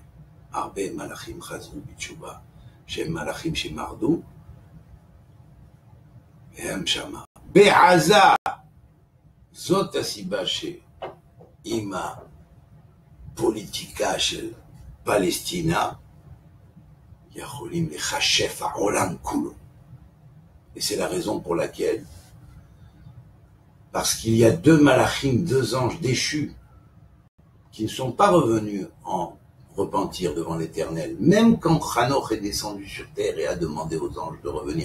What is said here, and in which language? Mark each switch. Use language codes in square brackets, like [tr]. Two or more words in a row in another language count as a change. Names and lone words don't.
[he] הרבה מלאכים חזרו בתשובה, שהם מלאכים שמרדו, והם שמה. בעזה, זאת הסיבה שעם הפוליטיקה של פלסטינה, יכולים לחשף העולם כולו. [fr] Et c'est la raison pour laquelle, parce qu'il y a deux malachim, deux anges déchus, qui ne sont pas revenus en repentir devant l'Éternel, même quand Hanoch est descendu sur terre et a demandé aux anges de revenir.